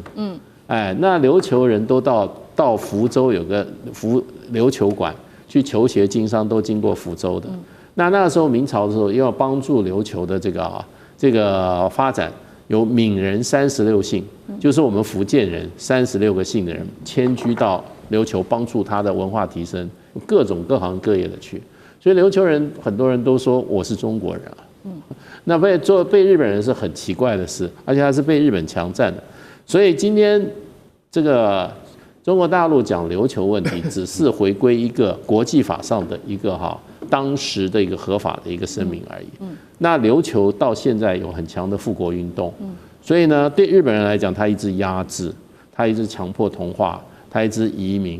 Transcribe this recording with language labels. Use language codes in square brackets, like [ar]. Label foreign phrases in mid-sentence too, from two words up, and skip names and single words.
[zh] 那琉球人都到福州有個琉球館去求學經商，都經過福州的。那個時候明朝的時候，要幫助琉球的這個發展，有閩人36姓，就是我們福建人36個姓的人遷居到琉球，幫助他的文化提升，各種各行各業的去。所以琉球人很多人都說我是中國人啊，那被日本人是很奇怪的事，而且還是被日本強占的。所以今天這個中國大陸講琉球問題，只是回歸一個國際法上的一個當時的一個合法的一個聲明而已。那琉球到現在有很強的復國運動，所以呢，對日本人來講，他一直壓制，他一直強迫同化，他一直移民。